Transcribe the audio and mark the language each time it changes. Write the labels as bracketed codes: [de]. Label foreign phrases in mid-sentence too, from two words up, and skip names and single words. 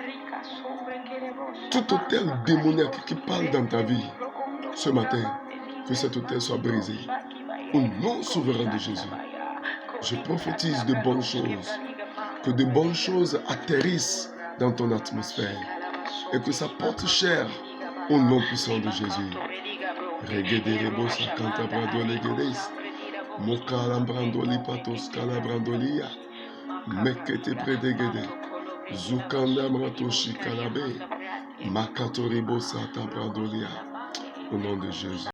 [fr] Tout hôtel démoniaque qui parle dans ta vie ce matin, que cet hôtel soit brisé. Au nom souverain de Jésus, je prophétise de bonnes choses. Que de bonnes choses atterrissent dans ton atmosphère et que ça porte cher au nom puissant de Jésus. Mokalambrandoli patos calabrandolia, mekete predegede, zukanda mratoshi kalabe, makatoribo sata brandolia, au nom de Jésus.